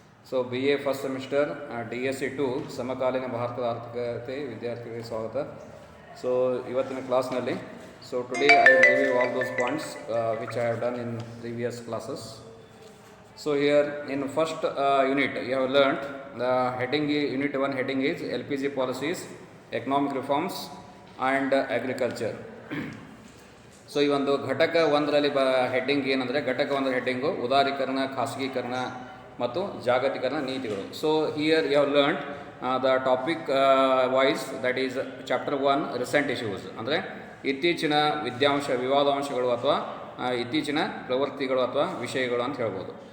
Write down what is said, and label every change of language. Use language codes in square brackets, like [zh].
[kn] So BA first semester DSC 2 ಸಮಕಾಲೀನ ಭಾರತದ ಆರ್ಥಿಕತೆ ವಿದ್ಯಾರ್ಥಿಗಳಿಗೆ ಸ್ವಾಗತ. [en] So [kn] ಇವತ್ತಿನ ಕ್ಲಾಸ್ನಲ್ಲಿ [en] today I will review all those points which I have done in previous classes. So here in first unit you have learnt the heading unit 1 heading is LPG policies, economic reforms and agriculture. [kn] So ಈ ಒಂದು ಘಟಕ ಒಂದರಲ್ಲಿ heading ಏನಂದರೆ ಘಟಕ ಒಂದರ heading ಉದಾರೀಕರಣ, ಖಾಸಗೀಕರಣ ಮತ್ತು ಜಾಗತೀಕರಣ ನೀತಿಗಳು. [en] so here you have learned the topic wise, that is chapter 1 recent issues, [kn] ಅಂದರೆ ಇತ್ತೀಚಿನ ವಿವಾದಾಂಶಗಳು ಅಥವಾ ಇತ್ತೀಚಿನ ಪ್ರವೃತ್ತಿಗಳು ಅಥವಾ ವಿಷಯಗಳು ಅಂತ ಹೇಳ್ಬೋದು.